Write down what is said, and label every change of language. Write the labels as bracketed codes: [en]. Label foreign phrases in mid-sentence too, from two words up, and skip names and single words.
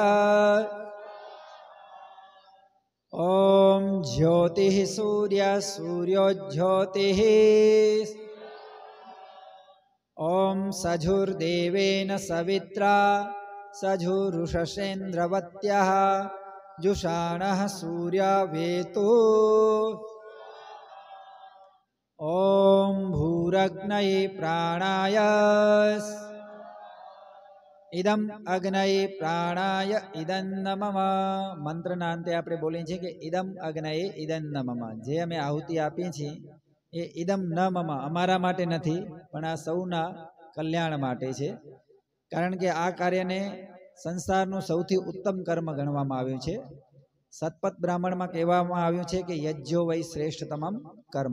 [sa] ओम ज्योतिः सूर्य सूर्यो ज्योतिः. ओम सजुर्देवेन सवित्रा सजुरुषसेन्द्रवत्यः जुषाणः सूर्यावेतो. ओम भूरग्नये प्राणाय. इदम अग्नये प्राणाय इदं नमः. [gu] મંત્રના અંતે આપણે બોલીએ છીએ કે [sa] इदम अग्नये इदं नमः. [gu] જે અમે આહુતિ આપીએ છીએ એ [sa] इदम न मम, [gu] અમારા માટે નથી પણ આ સૌના કલ્યાણ માટે છે. કારણ કે આ કાર્યને સંસારનું સૌથી ઉત્તમ કર્મ ગણવામાં આવ્યું છે. સતપથ બ્રાહ્મણમાં કહેવામાં આવ્યું છે કે [sa] यज्ञो वै श्रेष्ठतमम कर्म.